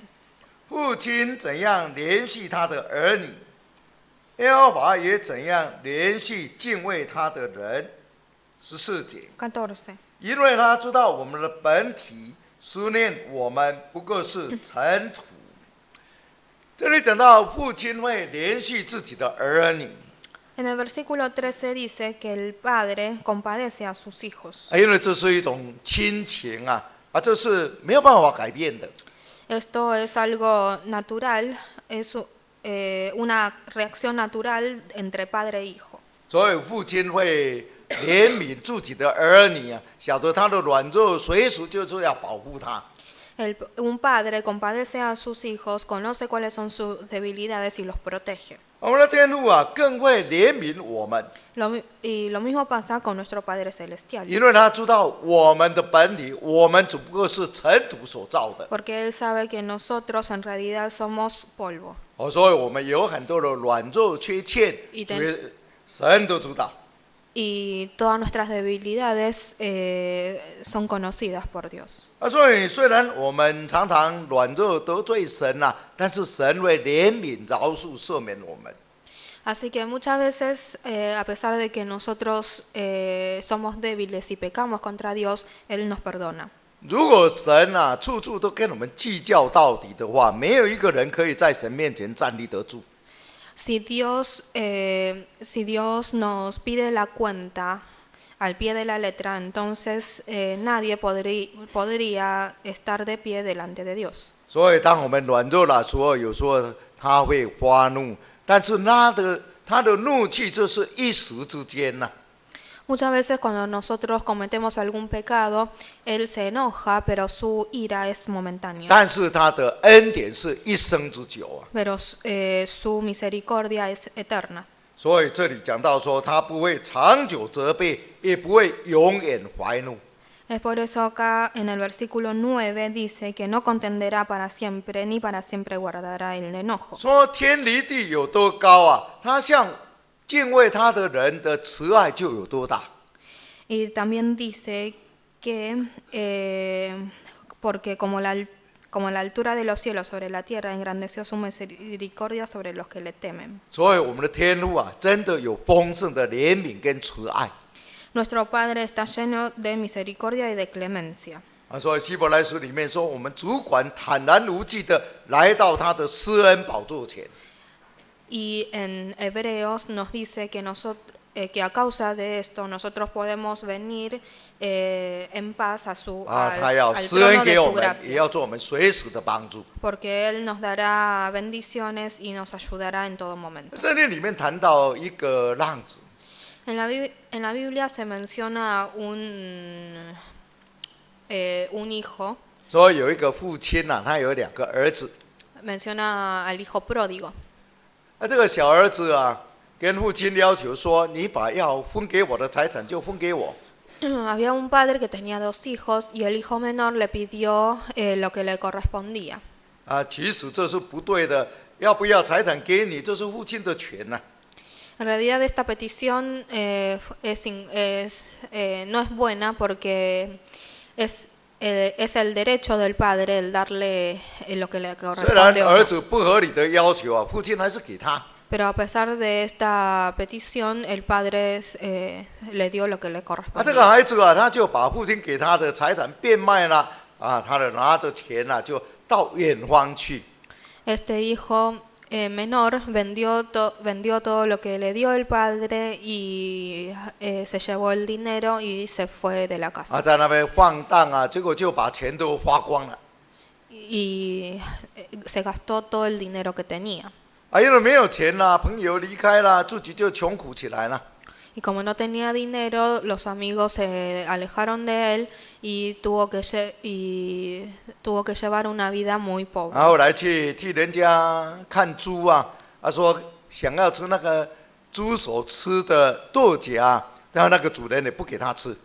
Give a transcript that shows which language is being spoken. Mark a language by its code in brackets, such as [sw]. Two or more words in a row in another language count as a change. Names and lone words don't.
[zh] 父亲怎样怜恤他的儿女，耶和华也怎样怜恤敬畏他的人。14节， 14. 因为他知道我们的本体，思念我们不过是尘土。这里讲到父亲会怜恤自己的儿女， [es] En el versículo 13 dice que el Padre compadece a sus hijos. [zh] 因为这是一种亲情这是没有办法改变的。 [es] Esto es algo natural, es una reacción natural entre padre e hijo. [zh] 所以父亲会怜悯自己的儿女晓得他的软弱，随时就是要保护他。 [es] Un padre compadece a sus hijos, conoce cuáles son sus debilidades y los protege. [zh] 我们的天父更会怜悯我们， [es] Y lo mismo pasa con nuestro Padre Celestial. [zh] 因为他知道我们的本体，我们只不过是尘土所造的。 [es] Porque Él sabe que nosotros en realidad somos polvo. [zh] 所以我们有很多的软弱缺陷，神都知道。 [es] Y todas nuestras debilidades son conocidas por Dios. [zh] 所以虽然我们常常软弱得罪神但是神会怜悯、饶恕、赦免我们。 [es] Así que muchas veces, a pesar de que nosotros somos débiles y pecamos contra Dios, Él nos perdona. [zh] 如果神处处都跟我们计较到底的话，没有一个人可以在神面前站立得住。 [es] Si Dios nos pide la cuenta al pie de la letra, entonces nadie podría estar de pie delante de Dios. [zh] 所以当我们软弱的时候，有时候他会发怒，但是他的怒气就是一时之间 [es] Muchas veces cuando nosotros cometemos algún pecado, Él se enoja, pero su ira es momentánea. [zh] 但是他的恩典是一生之久 [es] Pero su misericordia es eterna. [zh] 所以这里讲到说，他不会长久责备，也不会永远怀怒。 [es] Es por eso acá en el versículo 9 dice que no contenderá para siempre, ni para siempre guardará el enojo. [zh] 说天离地有多高他向敬畏他的人的慈爱就有多大。 [es] Y también dice que porque como la altura de los cielos sobre la tierra, engrandeció su misericordia sobre los que le temen. [zh] 所以我们的天父真的有丰盛的怜悯跟慈爱。 [es] Nuestro Padre está lleno de misericordia y de clemencia. [zh] 所以希伯来书里面说，我们主管坦然无惧的来到他的施恩宝座前。 [es] Y en Hebreos nos dice que a causa de esto nosotros podemos venir en paz al [zh] 他要施 [es] trono [zh] 恩 [es] de [zh] 给我 [es] su [zh] 们，也 [es] gracia. [zh] 要做我们随时的帮助。 [es] Porque Él nos dará bendiciones y nos ayudará en todo momento. [zh] 圣经里面谈到一个浪子， [es] En la Biblia se menciona un hijo, [zh] 说有一个父亲他有2个儿子， [es] menciona al hijo pródigo. [zh] 这个小儿子跟父亲要求说：“你把要分给我的财产就分给我。” [es] Había un padre que tenía 2 hijos y el hijo menor le pidió lo que le correspondía. [zh] 其实这是不对的，要不要财产给你，这是父亲的权 [es] En realidad esta petición no es buena porque es el derecho del padre el darle lo que le [zh] 虽然 [es] corresponde. [zh] 儿子不合理的要求父亲还是给他。 [es] Pero a pesar de esta petición, el padre le dio lo que le [zh] 这个 [es] correspondía. [zh] 孩子啊，他就把父亲给他的财产变卖了，他就拿着钱就到远方去。 [es] Este hijo menor vendió todo lo que le dio el padre y se llevó el dinero y se fue de la casa. [zh] 在那边放荡结果就把钱都花光了。 [es] Y se gastó todo el dinero que tenía. [zh] 因为没有钱了，朋友离开了，自己就穷苦起来了。 [es] Y como no tenía dinero, los amigos se alejaron de él y tuvo que llevar una vida muy pobre. [zh] 然后来去替人家看猪说想要吃那个猪所吃的豆荚，但是那个主人也不给他吃。